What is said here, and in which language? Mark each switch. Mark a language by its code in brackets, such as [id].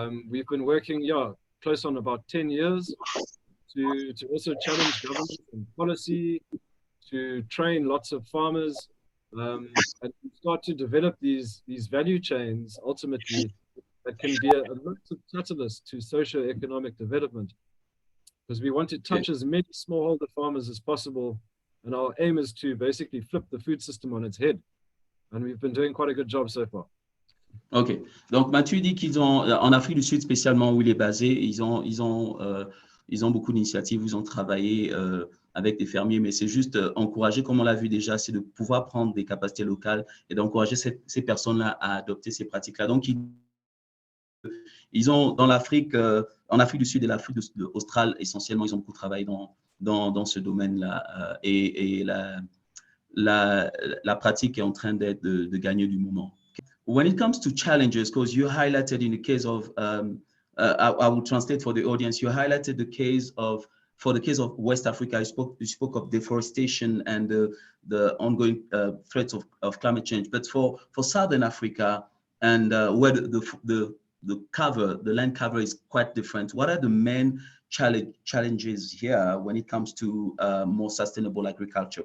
[en] We've been working, close on about 10 years to also challenge government and policy, to train lots of farmers, and start to develop these value chains ultimately that can be a massive catalyst to socio-economic development, because we want to touch as many smallholder farmers as possible, and our aim is to basically flip the food system on its head, and we've been doing quite a good job so far. OK. [fr] Donc, Mathieu dit qu'ils ont, en Afrique du Sud, spécialement où il est basé, ils ont beaucoup d'initiatives, ils ont travaillé avec des fermiers, mais c'est juste encourager, comme on l'a vu déjà, c'est de pouvoir prendre des capacités locales et d'encourager ces personnes-là à adopter ces pratiques-là. Donc, ils ont dans l'Afrique, en Afrique du Sud et l'Afrique australe, essentiellement, ils ont beaucoup travaillé dans ce domaine-là et la pratique est en train de gagner du moment. [en] When it comes to challenges, because you highlighted in the case of, I will translate for the audience, you highlighted the case of, for the case of West Africa, you spoke of deforestation and the ongoing threats of climate change. But for Southern Africa, and where the land cover is quite different, what are the main challenges here when it comes to more sustainable agriculture?